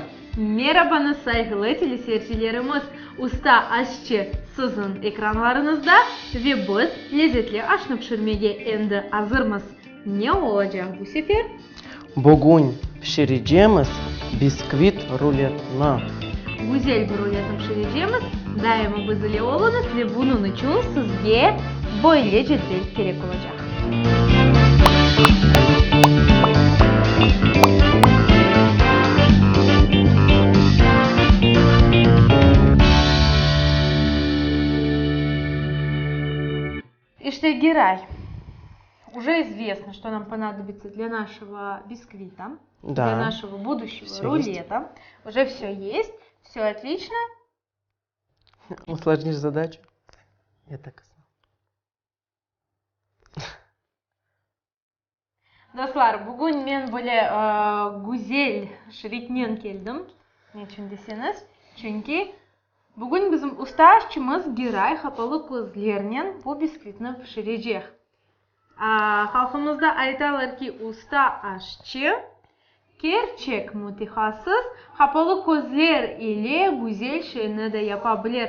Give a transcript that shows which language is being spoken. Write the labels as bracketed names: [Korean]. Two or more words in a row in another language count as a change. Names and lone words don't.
[Crimean Tatar] Merhaba saygılı teleseyircilerimiz. Usta aşçı sizin ekranlarınızda ve biz lezzetli aşını pişirmeye endi hazırmız. Ne olacak bu sefer? Bugün pişireceğimiz bisküvit ruletini. Güzel bir ruletini pişireceğimiz. Daima bizimle olunuz ve bunun için sizge böyle cetvel gerek olacak. [Russian] Иште Герай, уже известно, что нам понадобится для нашего бисквита, Да. для нашего будущего Всё рулета. Уже все есть, все отлично. Усложнишь задачу? Я так и знал. [Crimean Tatar] Достlar, bugün men böyle güzel şiriknen keldim. Niçin deseniz? Çünkü bugün bizim usta aşçımız Giray kapalı közlerinin bu biskvitini pişirecek. Halkımızda aytalar ki usta aşçı gerçek mütehassıs kapalı közler ile güzel şeyini de yapabilir.